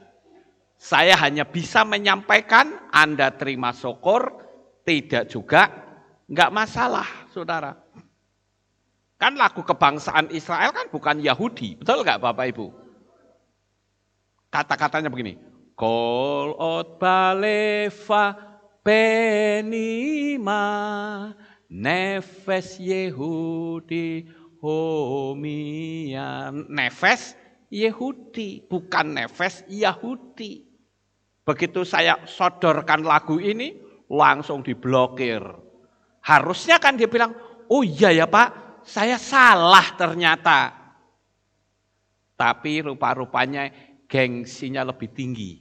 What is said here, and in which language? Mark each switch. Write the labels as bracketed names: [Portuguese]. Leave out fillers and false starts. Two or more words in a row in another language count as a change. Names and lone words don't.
[Indonesian] Saya hanya bisa menyampaikan, Anda terima syukur, tidak juga, enggak masalah, saudara. Kan lagu kebangsaan Israel kan bukan Yahudi, betul enggak Bapak Ibu? Kata-katanya begini, [Hebrew] כל עוד בלבב פנימה נפש יהודי הומיה. נפש יהודי, [Indonesian] bukan nefes Yahudi. Begitu saya sodorkan lagu ini, langsung diblokir. Harusnya kan dia bilang, oh iya ya Pak, saya salah ternyata. Tapi rupa-rupanya gengsinya lebih tinggi.